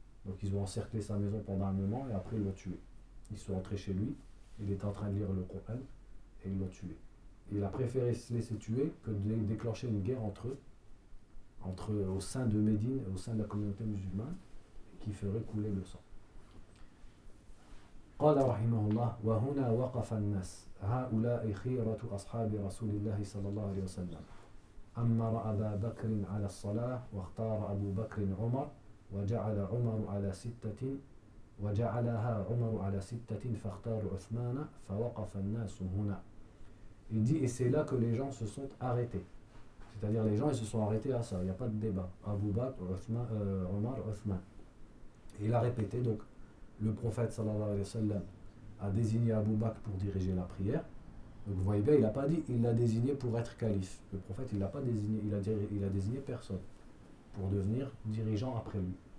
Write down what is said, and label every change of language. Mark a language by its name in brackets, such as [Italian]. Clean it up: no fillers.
[French] Donc, ils ont encerclé sa maison pendant un moment et après, ils l'ont tué. Ils sont entrés chez lui, il était en train de lire le Coran et ils l'ont tué. Et il a préféré se laisser tuer que de déclencher une guerre entre eux, au sein de Médine et au sein de la communauté musulmane, qui ferait couler le sang. [Arabic] قال رحمه الله وهنا وقف الناس هؤلاء خيرة أصحاب رسول الله صلى الله عليه وسلم. أمر أبا بكر على الصلاة واختار أبو بكر عمر وجعل عمر على ستة وجعلها عمر على ستة فاختار عثمان فوقف الناس هنا. [French] Il dit, et c'est là que les gens se sont arrêtés. C'est-à-dire les gens ils se sont arrêtés à ça, il n'y a pas de débat. Abu Bakr, Omar, Uthman. Et il a répété, donc le prophète sallallahu alayhi wa sallam a désigné Abu Bakr pour diriger la prière. Donc vous voyez bien, il n'a pas dit, il l'a désigné pour être calife. Le prophète, il n'a pas désigné, il a désigné personne pour devenir dirigeant après lui.